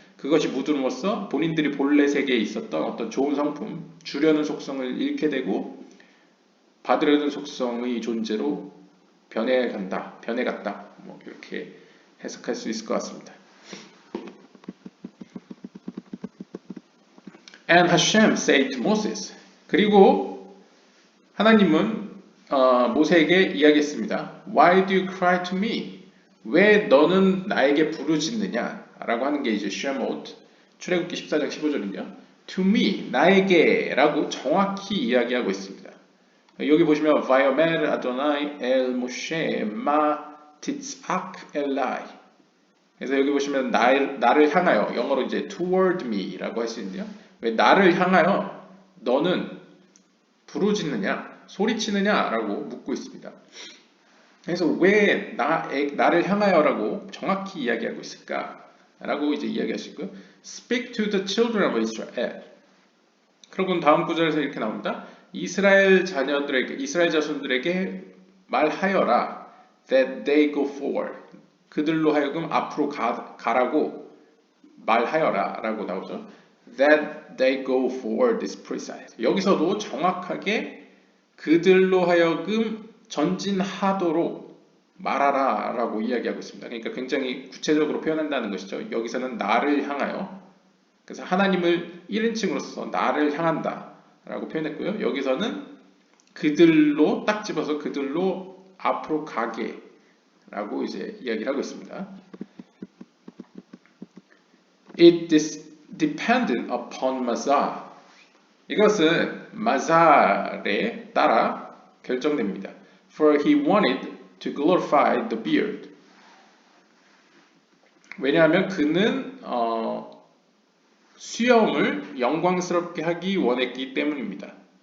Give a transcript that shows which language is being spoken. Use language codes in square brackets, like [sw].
[ko] 그것이 묻음으로써 본인들이 본래 세계에 있었던 어떤 좋은 성품, 주려는 속성을 잃게 되고 받으려는 속성의 존재로 변해갔다. 뭐 이렇게 해석할 수 있을 것 같습니다. [en] And Hashem said to Moses. [ko] 그리고 하나님은 모세에게 이야기했습니다. [en] Why do you cry to me? [ko] 왜 너는 나에게 부르짖느냐? 라고 하는 게 이제 쉐못, 출애굽기 14장 15절인데요. [en] To me, [ko] 나에게 라고 정확히 이야기하고 있습니다. 여기 보시면 [he] Vayomer Adonai el Moshe ma titzak elai. [ko] 그래서 여기 보시면 나를 향하여, 영어로 이제 [en] toward me [ko] 라고 할 수 있는데요. 왜 나를 향하여 너는 부르짖느냐, 소리치느냐 라고 묻고 있습니다. 그래서 왜 나를 향하여라고 정확히 이야기하고 있을까? 라고 이제 이야기할 수 있고요. [en] Speak to the children of Israel. [ko] 그러고 다음 구절에서 이렇게 나옵니다. 이스라엘 자손들에게 말하여라. [en] That they go forward. [ko] 그들로 하여금 앞으로 가라고 말하여라 라고 나오죠. [en] That they go forward is precise. [ko] 여기서도 정확하게 그들로 하여금 전진하도록 말하라 라고 이야기하고 있습니다. 그러니까 굉장히 구체적으로 표현한다는 것이죠. 여기서는 나를 향하여, 그래서 하나님을 1인칭으로서 나를 향한다 라고 표현했고요. 여기서는 그들로 딱 집어서 그들로 앞으로 가게 라고 이제 이야기를 하고 있습니다. [en] It is dependent upon Mazar. [ko] 이것은 마잘에 따라 결정됩니다. [en] For he wanted to glorify the beard. [ko] 왜냐하면 그는 수염을 영광스럽게 하기 원했기 때문입니다.